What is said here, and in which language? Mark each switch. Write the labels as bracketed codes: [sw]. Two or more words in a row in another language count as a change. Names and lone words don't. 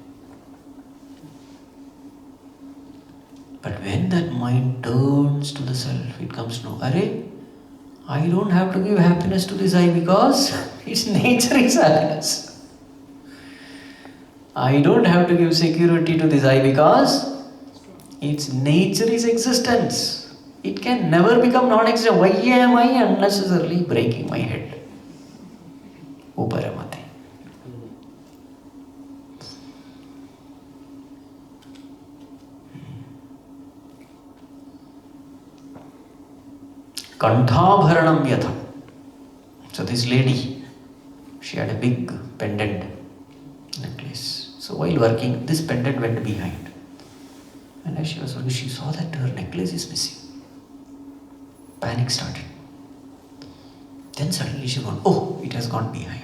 [en] But when that mind turns to the self, it comes to know, Arey, I don't have to give happiness to this I because its nature is happiness. I don't have to give security to this I because its nature is existence. It can never become non-existent. Why am I unnecessarily breaking my head? [sa] Uparamate. Kanthabharanam yatha. [en] So this lady, she had a big pendant necklace. So while working, this pendant went behind. And as she was working, she saw that her necklace is missing. Panic started. Then suddenly she went, oh, it has gone behind.